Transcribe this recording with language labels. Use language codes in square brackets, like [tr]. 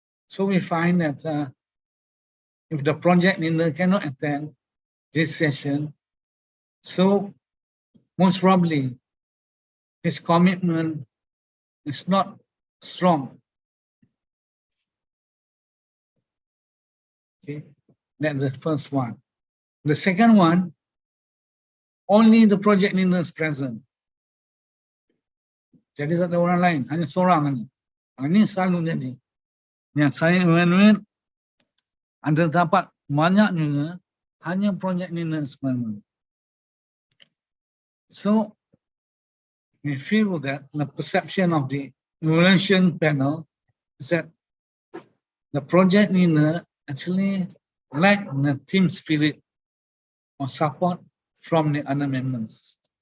[en] So we find that if the project leader cannot attend this session, so most probably his commitment is not strong. Okay, that's the first one. The second one, only the project leader is present. [ms] Jadi tak ada orang lain, hanya seorang ni. Ini selalu jadi. Yang saya evaluate, ada dapat banyak juga, hanya project leader sebenarnya. [en] So, we feel that the perception of the evaluation panel is that the project leader actually lack the team spirit or support from the other members.